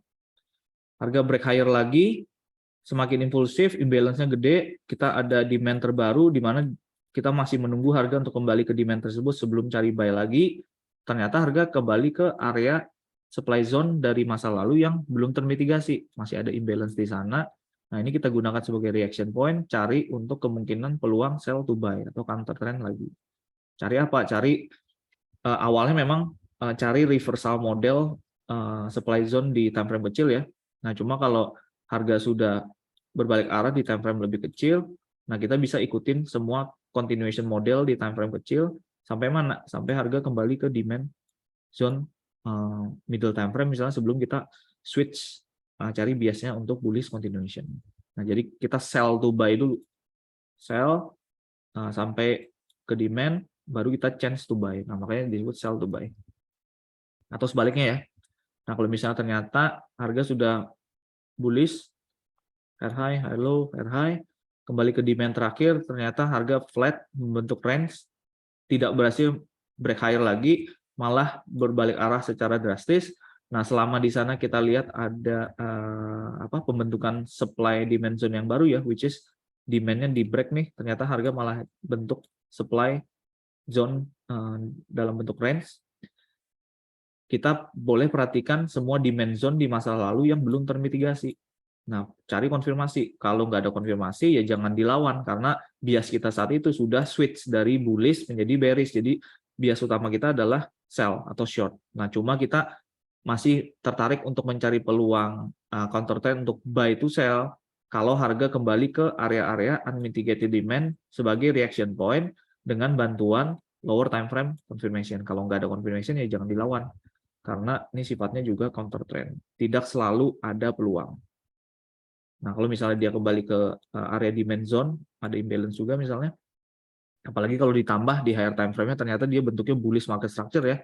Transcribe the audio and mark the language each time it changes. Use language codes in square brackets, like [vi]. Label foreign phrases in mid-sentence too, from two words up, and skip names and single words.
[id] Harga [en] break higher [id] lagi, semakin impulsif, imbalance-nya gede, kita ada demand terbaru di mana kita masih menunggu harga untuk kembali ke demand tersebut sebelum cari buy lagi. Ternyata harga kembali ke area [en] supply zone [id] dari masa lalu yang belum termitigasi, masih ada imbalance di sana. Nah, ini kita gunakan sebagai [en] reaction point, [id] cari untuk kemungkinan peluang [en] sell to buy [id] atau [en] counter trend [id] lagi. Cari apa? Cari awalnya memang cari [en] reversal model supply zone [id] di [en] time frame [id] kecil ya. Nah, cuma kalau harga sudah berbalik arah di [en] time frame [id] lebih kecil, nah kita bisa ikutin semua [en] continuation model [id] di [en] time frame [id] kecil sampai mana? Sampai harga kembali ke [en] demand zone middle time frame [id] misalnya sebelum kita switch cari biasnya untuk [en] bullish continuation. [id] Nah, jadi kita [en] sell to buy [id] dulu. Sell sampai ke demand baru kita [en] chance to buy. [id] Nah, makanya disebut [en] sell to buy. [id] Atau sebaliknya ya. Nah, kalau misalnya ternyata harga sudah bullish, [en] fair high, high low, fair high, [id] kembali ke demand terakhir, ternyata harga flat membentuk range, tidak berhasil [en] break higher [id] lagi, malah berbalik arah secara drastis. Nah, selama di sana kita lihat ada pembentukan [en] supply demand zone [id] yang baru ya, [en] which is demand- [id] nya di break nih, ternyata harga malah bentuk [en] supply zone [id] dalam bentuk range, kita boleh perhatikan semua [en] demand zone [id] di masa lalu yang belum termitigasi. Nah, cari konfirmasi. Kalau nggak ada konfirmasi, ya jangan dilawan, karena bias kita saat itu sudah switch dari bullish menjadi bearish. Jadi, bias utama kita adalah sell atau short. Nah, cuma kita masih tertarik untuk mencari peluang [en] counter trend [id] untuk [en] buy to sell [id] kalau harga kembali ke area-area [en] unmitigated demand [id] sebagai [en] reaction point [id] dengan bantuan [en] lower time frame confirmation. [id] Kalau nggak ada confirmation, ya jangan dilawan. Karena ini sifatnya juga [en] counter trend. [id] Tidak selalu ada peluang. Nah, kalau misalnya dia kembali ke area [en] demand zone, [id] ada imbalance juga misalnya, apalagi kalau ditambah di [en] higher time frame- [id] nya ternyata dia bentuknya [en] bullish market structure [id] ya.